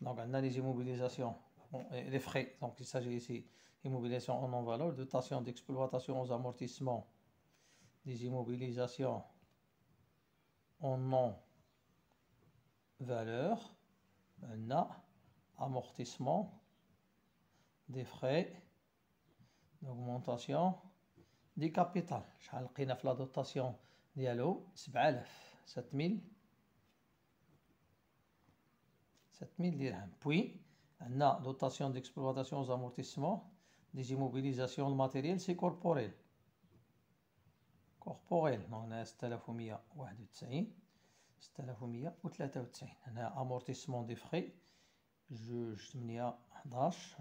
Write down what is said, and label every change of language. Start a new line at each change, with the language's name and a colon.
French: Donc, on a les immobilisations, les frais. Donc, il s'agit ici d'immobilisation en non-valeur, dotation d'exploitation aux amortissements, des immobilisations en non-valeur, on a amortissement des frais d'augmentation du capital.
Arabic: شحال لقينا في لا دوتاسيون ديالو 7000 dirhams.
French: Puis on a dotation d'exploitation aux amortissements des immobilisations matérielles, c'est corporel. Donc on a 6191 6193. On a amortissement des frais juge 811.